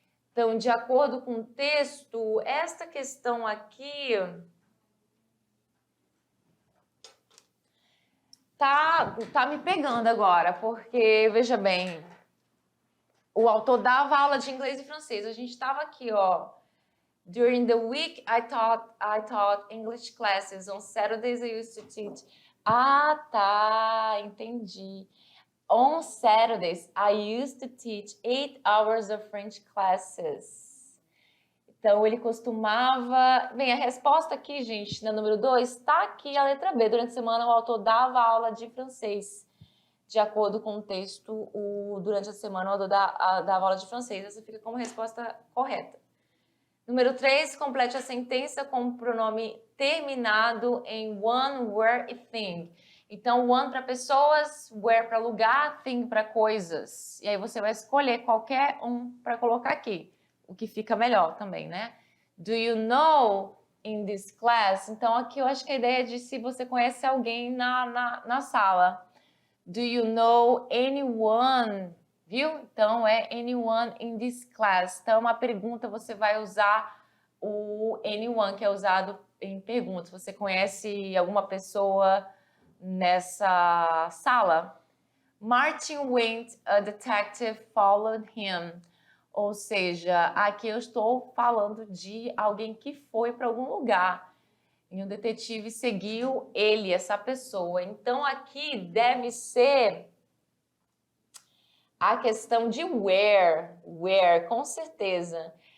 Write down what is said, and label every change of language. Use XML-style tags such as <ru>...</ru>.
<pt>Então, de acordo com o texto, esta questão aqui tá me pegando agora, porque, veja bem, o autor dava aula de inglês e francês. A gente estava aqui, ó.</pt> <en>During the week, I taught English classes. On Saturdays, I used to teach.</en> <pt>Tá, entendi.</pt> <en>On Saturdays, I used to teach 8 hours of French classes.</en> <pt>Então, ele costumava... Bem, a resposta aqui, gente, na número 2, está aqui a letra B. Durante a semana, o autor dava aula de francês. De acordo com o texto, durante a semana, o autor dava aula de francês. Essa fica como resposta correta. Número 3, complete a sentença com o pronome terminado em one, where e thing. Então, one para pessoas, where para lugar, thing para coisas. E aí você vai escolher qualquer um para colocar aqui, o que fica melhor também, né?</pt> <en>Do you know in this class?</en> <pt>Então, aqui eu acho que a ideia é de se você conhece alguém na sala.</pt> <en>Do you know anyone?</en> <pt>Viu? Então, é</pt> <en>anyone in this class.</en> <pt>Então, uma pergunta, você vai usar o anyone, que é usado em perguntas. Você conhece alguma pessoa nessa sala?</pt> <en>Martin went, a detective followed him.</en> <pt>Ou seja, aqui eu estou falando de alguém que foi para algum lugar. E um detetive seguiu ele, essa pessoa. Então, aqui deve ser a questão de where, com certeza.</pt>